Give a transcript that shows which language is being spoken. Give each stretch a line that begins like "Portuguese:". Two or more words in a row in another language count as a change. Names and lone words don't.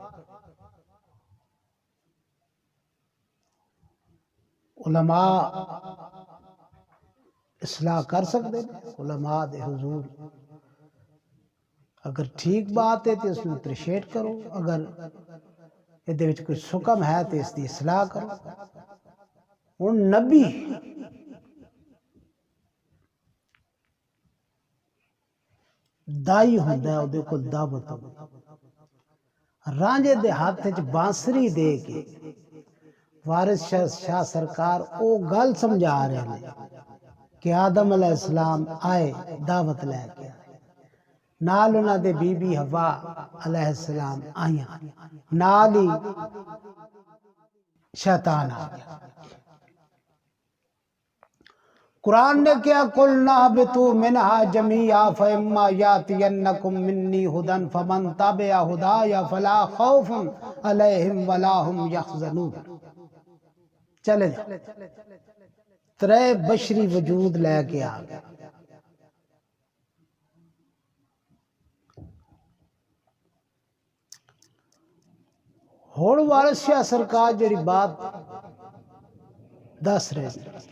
Urdu: علماء اصلاح کر سکتے ہیں.
Punjabi: علماء دے حضور
Urdu: اگر ٹھیک بات ہے تو اس میں اپریشیٹ کرو،
Punjabi: اگر یہ کوئی سکم ہے تو اس دی اصلاح کرو. ہن نبی دائی ہوندا ہے، اودے کول دعوت ہوندی. رانجے دے ہاتھ وچ بانسری دے کے وارث شاہ سرکار او گل سمجھا رہے ہیں کہ آدم
Arabic: علیہ السلام
Punjabi: آئے دعوت لے کے، نال انہاں دے بی بی حوا
Arabic: علیہ السلام
Punjabi: آئیاں، نال ہی شیطان آ گیا.
Urdu: قرآن نے کیا
Arabic: قُلْنَا اهْبِطُوا مِنْهَا جَمِيعًا فَإِمَّا يَأْتِيَنَّكُم مِّنِّي هُدًى فَمَن تَبِعَ هُدَايَ فَلَا خَوْفٌ عَلَيْهِمْ وَلَا هُمْ يَحْزَنُونَ.
Punjabi: چلے جا ترے بشری وجود لے کے آ گئے. ہن وارث شاہ سرکار جڑی بات دس رہے ہیں،